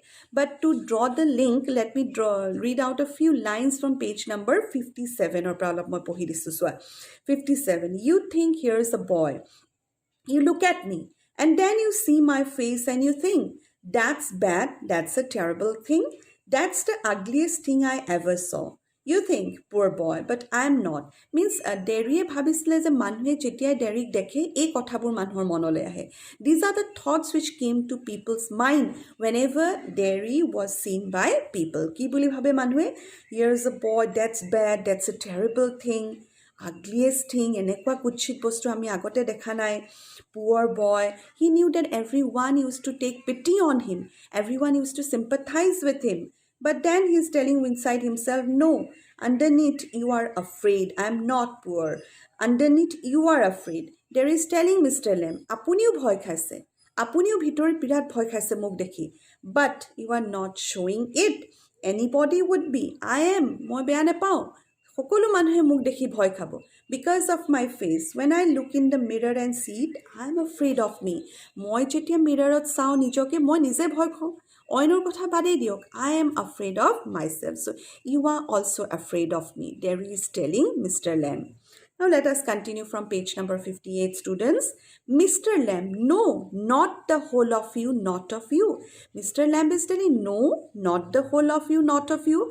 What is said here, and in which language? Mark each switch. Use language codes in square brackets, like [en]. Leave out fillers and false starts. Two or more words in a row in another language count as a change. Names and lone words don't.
[en] But to draw the link, let me read out a few lines from page number 57 or 57. You think here's a boy. You look at me, and then you see my face and you think, that's bad, that's a terrible thing. That's the ugliest thing I ever saw. You think, poor boy, but I'm not. [as] Means ডেৰিয়ে ভাবিছিলে যে মানুহে যেতিয়াই ডেৰিক দেখে এই কথাবোৰ মানুহৰ মনলৈ আহে. [en] These are the thoughts which came to people's mind whenever Derry was seen by people. [as] কি বুলি ভাবে মানুহে? [en] Here's a boy, that's bad, that's a terrible thing. Ugliest thing, [as] এনেকুৱা কুৎসিত বস্তু আমি আগতে দেখা নাই. [en] Poor boy. He knew that everyone used to take pity on him. Everyone used to sympathize with him. But then he's telling inside himself, no, underneath you are afraid. I'm not poor. Underneath you are afraid. There is telling Mr. Lem, [as] apuniও ভয় খাইছে. আপনিও ভিতৰত বিৰাট ভয় খাইছে মোক দেখি. [en] But you are not showing it. Anybody would be. I am. [as] মই বেয়া নাপাওঁ. সকলো মানুহে মোক দেখি ভয় খাব. [en] Because of my face. When I look in the mirror and see it, I'm afraid of me. [as] মই যেতিয়া মিৰৰত চাওঁ নিজকে মই নিজে ভয় খাওঁ. অইনৰ কথা বাদেই দিয়ক. [en] I am afraid of myself. So you are also afraid of me. There is telling Mr. Lamb. Now let us continue from page number 58, students. Mr. Lamb, no, not the whole of you, not of you. Mr. Lamb is telling, no, not the whole of you, not of you.